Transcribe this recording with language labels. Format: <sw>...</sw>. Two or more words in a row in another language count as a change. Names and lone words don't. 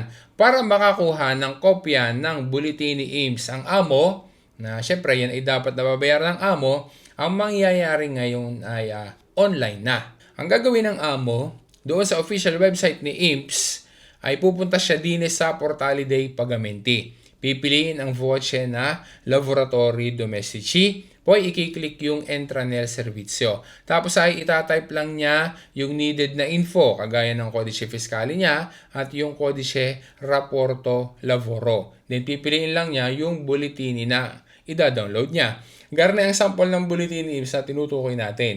<tl>Para makakuha ng kopya ng bulletin ni IMSS ang amo, na syempre yan ay dapat nababayaran ng amo, ang mangyayari ngayon ay online na. Ang gagawin ng amo, doon sa official website ni IMPS, ay pupunta siya din sa Portale dei Pagamenti. Pipiliin ang voce na Lavoratori Domestici, poi i-click yung Entra nel Servizio. Tapos ay itatype lang niya yung needed na info, kagaya ng Codice Fiscale niya at yung Codice Rapporto Lavoro. Then pipiliin lang niya yung bulletini na ida-download niya. Garne ang sample ng bulletini sa tinutukoy natin.</tl>